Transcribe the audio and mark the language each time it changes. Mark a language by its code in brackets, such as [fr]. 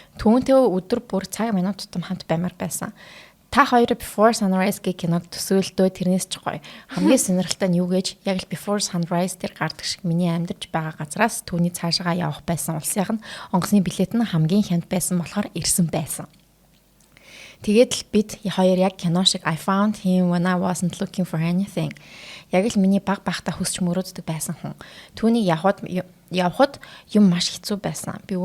[mn] Түүнтэй өдөр бүр цаг минут тутам хамт баймаар байсан. Та хоёроо Before Sunrise гэх киног төсөөлдөө тэрнээс ч гоё. Хамгийн сонирхолтой нь юу гэж яг л Before Sunrise тэр гардаг шиг миний амьдарч байгаа газраас түүний цаашаа явах байсан улсынх нь онгоцны билет нь хамгийн хямд байсан болохоор ирсэн байсан. Тэгээд л бид хоёр яг кино шиг [en] I found him when I wasn't looking for anything. [mn] Яг л миний баг багтаа хүсч мөрөөддөг байсан хүн. Түүнийг явхад юм маш хэцүү байсан.